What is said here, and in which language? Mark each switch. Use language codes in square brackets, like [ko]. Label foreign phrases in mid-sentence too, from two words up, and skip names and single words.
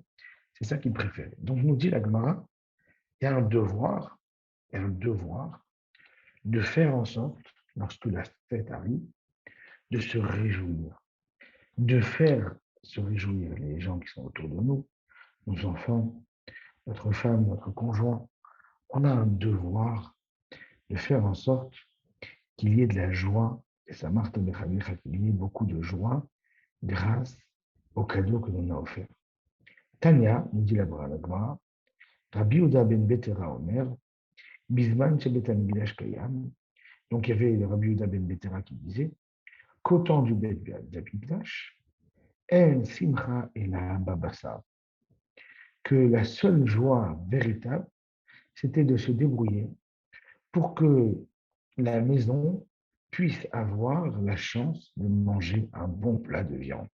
[fr] C'est ça qu'ils préféraient. Donc, nous dit la Gemara, il y a un devoir de faire en sorte, lorsque la fête arrive, de se réjouir, de faire se réjouir les gens qui sont autour de nous, nos enfants, notre femme, notre conjoint, on a un devoir de faire en sorte qu'il y ait de la joie, et ça marque qu'il y ait beaucoup de joie grâce au cadeau que l'on a offert. [he] Tania, [fr] nous dit la Gemara, [he] רבי יהודה בן בתירא אומר, בזמן שבית המקדש קיים. [fr] Donc il y avait le Rabbi Uda ben Betera qui disait qu'au temps du [he] בית המקדש, אין שמחה אלא בבשר, [fr] que la seule joie véritable, c'était de se débrouiller pour que la maison puisse avoir la chance de manger un bon plat de viande.